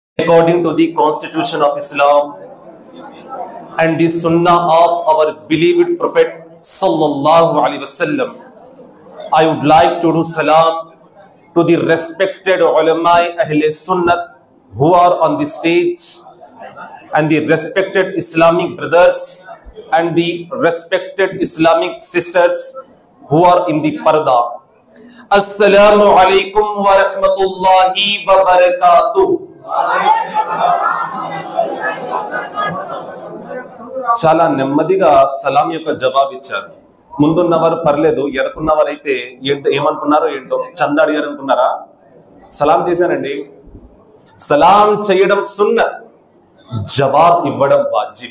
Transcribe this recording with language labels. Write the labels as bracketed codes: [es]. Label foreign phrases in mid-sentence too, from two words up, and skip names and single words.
[en] according to the Constitution of Islam and the Sunnah of our beloved Prophet [ar] صلى الله عليه وسلم, [en] I would like to do salam to the respected ulama Ahle Sunnah who are on the stage, and the respected Islamic brothers and the respected Islamic sisters who are in the parda. [ar] السلام عليكم ورحمة الله وبركاته. [te] చాలా నెమ్మదిగా సలాం యొక్క జవాబు ఇచ్చారు. ముందున్నవారు పర్లేదు, ఎనకున్నవారైతే ఏమనుకున్నారో ఏంటో చందా అడిగారు అనుకున్నారా? సలాం చేశానండి. సలాం చేయడం సున్నత్, జవాబు ఇవ్వడం వాజిబ్.